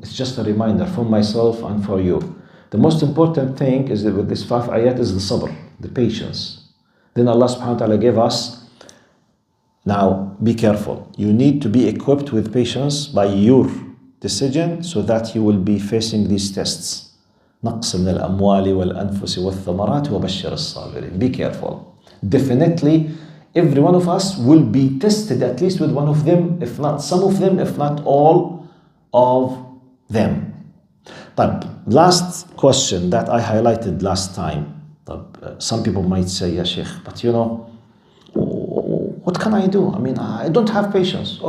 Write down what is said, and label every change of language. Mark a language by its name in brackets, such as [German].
[English] It's just a reminder for myself and for you. The most important thing is that with this 5 ayat is the sabr, the patience. Then Allah subhanahu wa ta'ala gave us, now be careful. You need to be equipped with patience by your decision so that you will be facing these tests. [Arabic] نقص من الأموال والأنفس والثمرات وبشر الصابرين. [English] Be careful. Definitely, every one of us will be tested at least with one of them, if not some of them, if not all of them. But last question that I highlighted last time. Some people might say, yeah, Sheikh, but what can I do? I mean, I don't have patience.